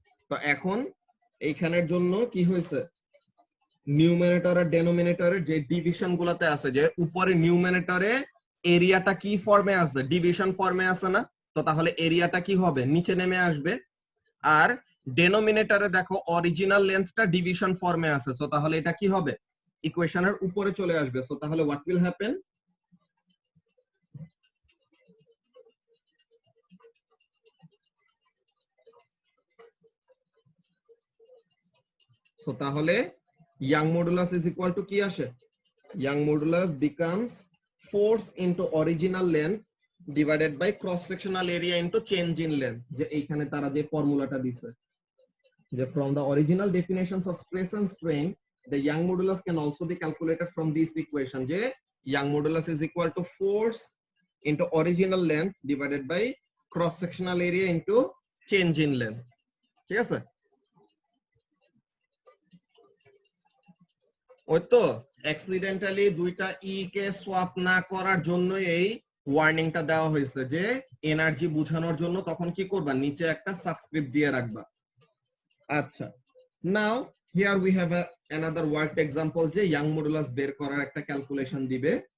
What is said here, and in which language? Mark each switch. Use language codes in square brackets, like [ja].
[bn] তো এখন এইখানের জন্য কি হয়েছে, নিউমারেটর আর ডেনোমিনেটরের যে ডিভিশন গুলাতে আছে, যে উপরে নিউমারেটরে এরিয়াটা কি ফর্মে আছে, ডিভিশন ফর্মে আছে না, তো তাহলে এরিয়াটা কি হবে, নিচে নেমে আসবে। আর ডেনোমিনেটরে দেখো অরিজিনাল লেন্থটা ডিভিশন ফর্মে আছে, তো তাহলে এটা কি হবে, ইকুয়েশনের উপরে চলে আসবে। [en] so তাহলে what will happen, so তাহলে young modulus is equal to কি আসে, young modulus becomes force into original length divided by cross sectional area into change in length, [bn] যে এইখানে তারা যে ফর্মুলাটা দিছে, [en] যে from the original definitions of stress and strain the young modulus can also be calculated from this equation, যে young modulus is equal to force into original length divided by cross sectional area into change in length, [bn] ঠিক আছে। ওই তো accidentally দুইটা ই কে swap না করার জন্য এই ওয়ার্নিংটা দেওয়া হয়েছে, যে এনার্জি বোঝানোর জন্য তখন কি করবা, নিচে একটা সাবস্ক্রিপ্ট দিয়ে রাখবা। আচ্ছা, [en] now here we have another worked example, [bn] যে ইয়াং মডুলাস বের করার একটা ক্যালকুলেশন দিবে।